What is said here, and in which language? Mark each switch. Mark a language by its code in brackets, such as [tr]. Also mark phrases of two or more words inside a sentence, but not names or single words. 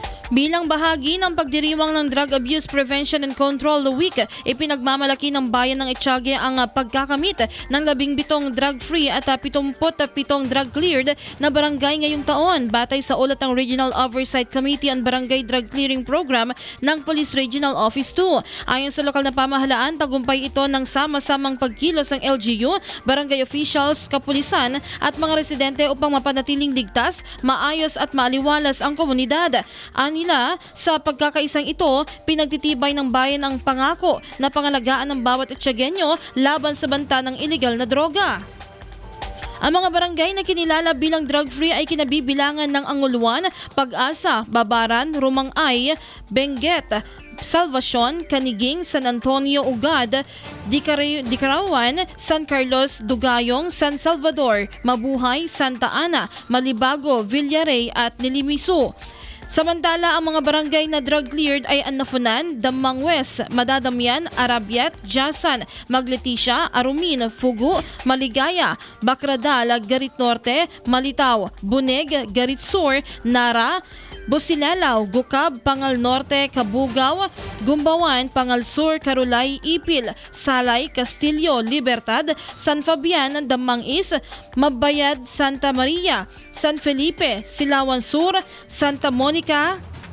[tl] Bilang bahagi ng pagdiriwang ng Drug Abuse Prevention and Control Week, ipinagmamalaki ng bayan ng Etiague ang pagkakamit ng 17 drug-free at 77 drug-cleared na barangay ngayong taon, batay sa ulat ng Regional Oversight Committee on Barangay Drug Clearing Program ng Police Regional Office 2. Ayon sa lokal na pamahalaan, tagumpay ito ng sama-samang pagkilos ng LGU, barangay officials, kapulisan at mga residente upang mapanatiling ligtas, maayos at maaliwalas ang komunidad. Anila, sa pagkakaisang ito, pinagtitibay ng bayan ang pangako na pangalagaan ng bawat Etiagueño laban sa banta ng iligal na droga. Ang mga barangay na kinilala bilang drug-free ay kinabibilangan ng Anguluan, Pag-asa, Babaran, Rumangay, Benguet, Salvacion, Caniging, San Antonio, Ugad, Dicarawan, San Carlos, Dugayong, San Salvador, Mabuhay, Santa Ana, Malibago, Villaray at Nilimisu. Samantala, ang mga barangay na drug-cleared ay Anafunan, Damang West, Madadamian, Arabiat, Jasan, Magleticia, Arumin, Fugu, Maligaya, Bacradal, Garit Norte, Malitaw, Buneg, Garit Sur, Nara, Busilalaw, Gukab, Pangal Norte, Kabugaw, Gumbawan, Pangal Sur, Carulay, Ipil, Salay, Castillo, Libertad, San Fabian, Damang Is, Mabayad, Santa Maria, San Felipe, Silawan Sur, Santa Monica,